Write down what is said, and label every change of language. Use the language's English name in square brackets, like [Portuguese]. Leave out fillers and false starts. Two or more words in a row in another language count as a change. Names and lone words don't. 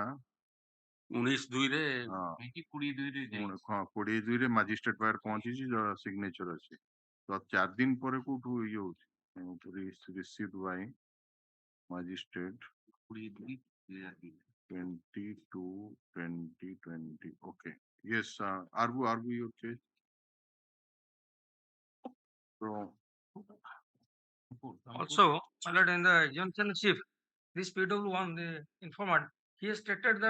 [Odia] 19/2 ହଁ 22 ରେ ହଁ 22 ମାଜିଷ୍ଟ୍ରେଟ ପାଖରେ ପହଞ୍ଚିଛି ସିଗ୍ନେଚର ଅଛି ତ 4 ଦିନ ପରେ କୋଉଠୁ ଇଏ ହଉଛି [English] receive by magistrate [Odia] 22/2020 [English] okay yes argue your case so Also, alert in the exemption chief, this PW1, the informant, he has stated that